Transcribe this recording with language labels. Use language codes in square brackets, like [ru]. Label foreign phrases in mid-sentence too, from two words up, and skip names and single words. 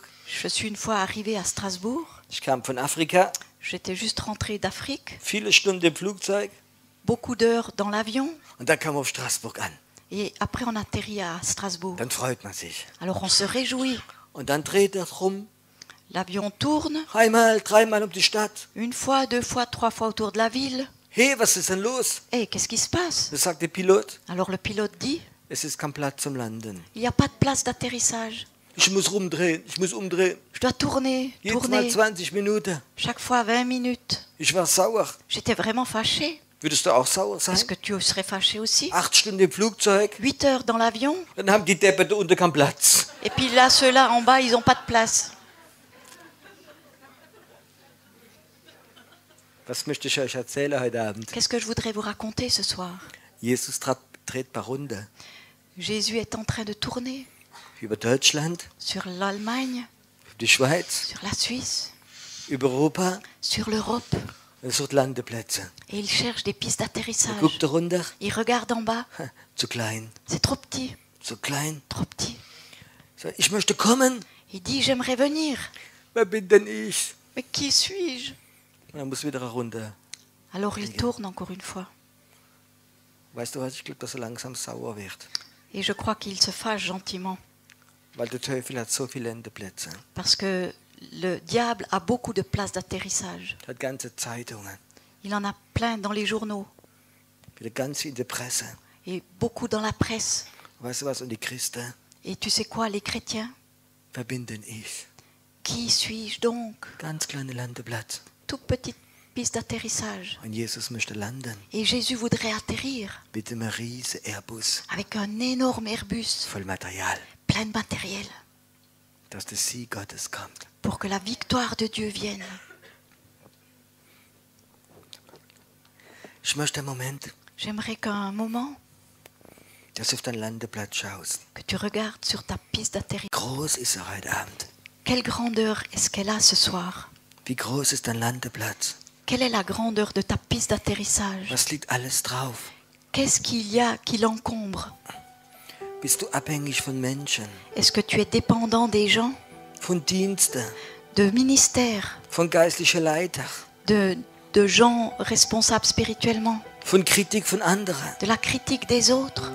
[fr] Je suis une fois arrivée à Strasbourg. [de] Ich kam von Afrika. [fr] J'étais juste rentrée d'Afrique. [de] Viele Stunden im Flugzeug. [fr] Beaucoup d'heures dans l'avion. [de] Und dann kam auf Straßburg an. [fr] Et après, on atterrit à Strasbourg. [de] Dann freut man sich. [fr] Alors on se réjouit. [de] Und dann dreht er rum. [fr] L'avion tourne. [de] Einmal, dreimal um die Stadt. [fr] Une fois, deux fois, trois fois autour de la ville. [de] Hey, was ist denn los? [fr] Hey, qu'est-ce qui se passe? [de] Da sagt der Pilot, [fr] Alors le pilote dit, [de] es ist kein Platz zum Landen. [fr] il n'y a pas de place d'atterrissage. [de] Ich muss rumdrehen, ich muss umdrehen. [fr] Je dois tourner, [de] Jedes Mal [fr] tourner. [de] 20 Minuten. [fr] Chaque fois 20 minutes. [de] Ich war sauer. [fr] J'étais vraiment fâchée. [de] Würdest du auch sauer sein? [fr] Est-ce que tu serais fâché aussi? [de] 8 Stunden im Flugzeug, [fr] 8 heures dans l'avion, [de] dann haben die Deppen da unten keinen Platz. [fr] et puis là, ceux-là en bas, ils n'ont pas de place. [de] Was möchte ich euch erzählen heute Abend? [fr] Qu'est-ce que je voudrais vous raconter ce soir? [de] Jesus dreht paar Runden [fr] Jésus est en train de tourner [de] über Deutschland, [fr] sur l'Allemagne, [de] über die Schweiz, [fr] sur la Suisse, [de] über Europa. [fr] sur l'Europe, [de] Er sucht Landeplätze. [fr] et il cherche des pistes [de] Er [fr] d'atterrissage. [de] guckt da runter, [fr] Il regarde en bas, [de] zu klein, [fr] c'est trop petit, [de] so klein. [fr] trop petit. [de] Sagt, ich möchte kommen. [fr] Il dit, j'aimerais venir, [de] Wer bin denn ich? [fr] mais qui suis-je? [de] Und er muss wieder runter. [fr] Alors il tourne encore une fois, [de] Weißt du was? Ich glaube, dass er langsam sauer wird. [fr] et je crois qu'il se fâche gentiment, [de] Weil der Teufel hat so viele Landeplätze. [fr] parce que le diable a beaucoup de places d'atterrissage. [de] Er hat ganze Zeitungen. [fr] Il en a plein dans les journaux, [de] Wieder ganz viel in der Presse. [fr] et beaucoup dans la presse. [de] Weißt du was? Und die Christen, [fr] Et tu sais quoi, les chrétiens? [de] wer bin denn ich? [fr] Qui suis-je donc? [de] Ganz kleine Landeplatz. [fr] Toute petite piste d'atterrissage. [de] Und Jesus möchte landen [fr] Et Jésus voudrait atterrir [de] mit einem riesen Airbus [fr] avec un énorme Airbus [de] voll Material, [fr] plein de matériel [de] dass der Sieg Gottes kommt. [fr] pour que la victoire de Dieu vienne. [de] Ich möchte einen Moment, [fr] J'aimerais qu'un moment, [de] dass du auf deinen Landeplatz schaust. [fr] que tu regardes sur ta piste d'atterrissage. [de] Groß ist er heute Abend. [fr] Quelle grandeur est-ce qu'elle a ce soir? [de] Wie groß ist dein Landeplatz? [fr] Quelle est la grandeur de ta piste d'atterrissage? [de] Was liegt alles drauf? [fr] Qu'est-ce qu'il y a qui l'encombre? [de] Bist du abhängig von Menschen, [fr] Est-ce que tu es dépendant des gens, [de] von Diensten, [fr] de ministères, [de] von geistlichen Leitern, [fr] de gens responsables spirituellement, [de] von Kritik von anderen, [fr] de la critique des autres,